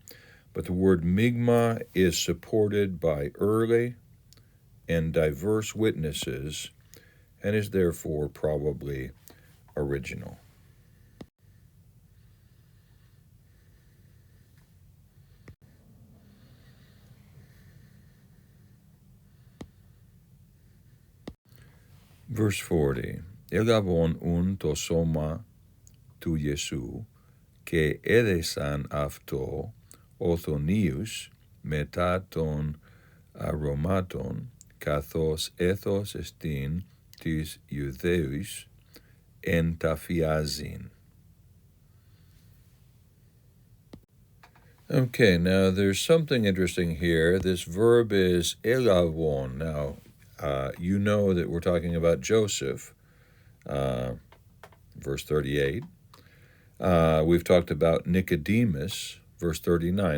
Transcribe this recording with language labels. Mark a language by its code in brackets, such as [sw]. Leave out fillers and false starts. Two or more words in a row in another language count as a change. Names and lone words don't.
[en] But the word migma is supported by early and diverse witnesses and is therefore probably original. Verse 40. [el] Ἔλαβον οὖν τὸ σῶμα τοῦ Ἰησοῦ, καὶ ἔδησαν αυτό οθονίους μετά των αρωμάτων, καθώς έθος εστίν της Ιουδαίους ενταφιάζειν. [en] Okay, now there's something interesting here. This verb is elavon. Now, you know that we're talking about Joseph, verse 38. We've talked about Nicodemus, verse 39.